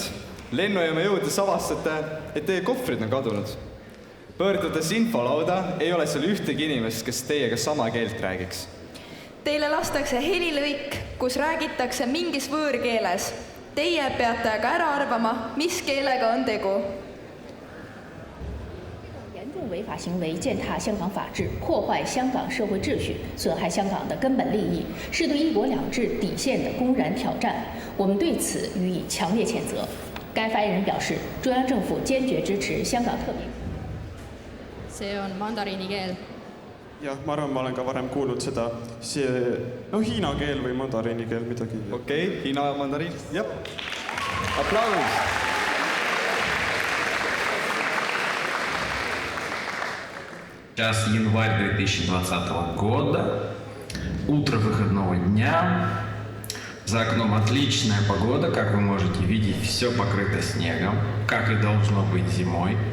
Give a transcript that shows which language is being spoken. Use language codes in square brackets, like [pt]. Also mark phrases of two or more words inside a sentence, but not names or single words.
[et] Lennujaama jõudes avastate, et teie kohvrid on kadunud. Pöördudes infolauda ei ole seal ühtegi inimest, kes teiega sama keelt räägiks. Teile lastakse helilõik, kus räägitakse mingis võõrkeeles. Teie peate aga ära arvama, mis keelega on tegu. [zh] 违法行为践踏香港法治，破坏香港社会秩序，损害香港的根本利益，是对一国两制底线的公然挑战。我们对此予以强烈谴责。该发言人表示，中央政府坚决支持香港特别。 [et] See on mandariini keel. Jah, ma arvan, ma olen ka varem kuulnud seda. See, hiina keel või mandariini keel midagi. Okei, hiina mandariin. Jah. Aplaus. [ru] Сейчас январь 2020 года, утро выходного дня, за окном отличная погода, как вы можете видеть, все покрыто снегом, как и должно быть зимой.